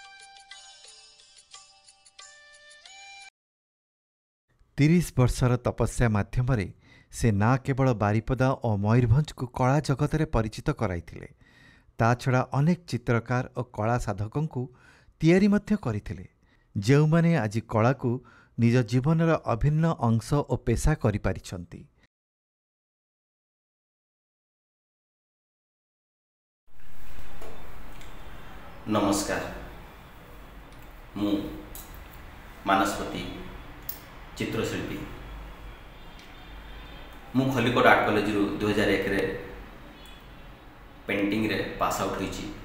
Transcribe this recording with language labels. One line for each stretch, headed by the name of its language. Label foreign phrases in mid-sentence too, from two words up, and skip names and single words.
Odia: 30 ବର୍ଷର ତପସ୍ୟା ମାଧ୍ୟମରେ ସେ ନା କେବଳ ବାରିପଦା ଓ ମୟୂରଭଞ୍ଜକୁ କଳା ଜଗତରେ ପରିଚିତ କରାଇଥିଲେ, ତା ଛଡ଼ା ଅନେକ ଚିତ୍ରକାର ଓ କଳା ସାଧକଙ୍କୁ ତିଆରି ମଧ୍ୟ କରିଥିଲେ, ଯେଉଁମାନେ ଆଜି କଳାକୁ ନିଜ ଜୀବନର ଅଭିନ୍ନ ଅଂଶ ଓ ପେଶା କରିପାରିଛନ୍ତି। ନମସ୍କାର, ମୁ ମାନସପତି ଚିତ୍ରଶିଳ୍ପୀ। ମୁ ଖଲିକୋଟ ଆର୍ଟ କଲେଜ 2001 ରେ ପେଣ୍ଟିଂ ରେ
English: pass out
Odia: ହୋଇଛି।